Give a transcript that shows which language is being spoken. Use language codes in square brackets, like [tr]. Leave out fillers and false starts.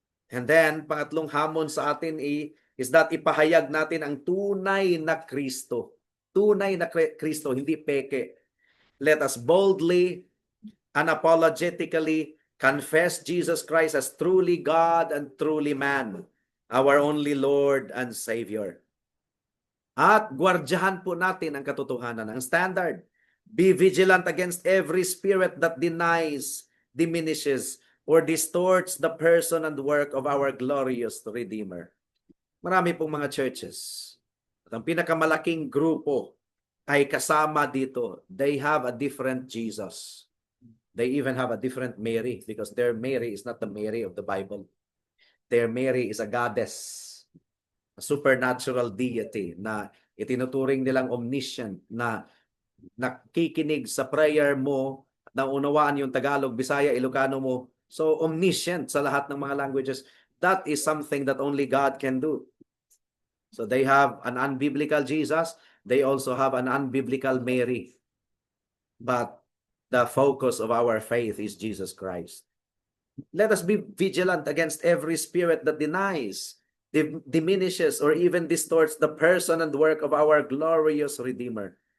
[en] And then, [tl] pangatlong hamon sa atin is that ipahayag natin ang tunay na Kristo. Tunay na Kristo, hindi peke. [en] Let us boldly, unapologetically confess Jesus Christ as truly God and truly man, our only Lord and Savior. [tl] At gwardyahan po natin ang katotohanan, ang standard. [en] Be vigilant against every spirit that denies, diminishes, or distorts the person and work of our glorious Redeemer. [tl] Marami pong mga churches. At ang pinakamalaking grupo ay kasama dito. [en] They have a different Jesus. They even have a different Mary because their Mary is not the Mary of the Bible. Their Mary is a goddess, a supernatural deity [tl] na itinuturing nilang omniscient, na nakikinig sa prayer mo, na unawaan yung Tagalog, Bisaya, Ilocano mo. So omniscient sa lahat ng mga languages. [en] That is something that only God can do. So they have an unbiblical Jesus. They also have an unbiblical Mary. But the focus of our faith is Jesus Christ. Let us be vigilant against every spirit that denies, diminishes, or even distorts the person and work of our glorious Redeemer.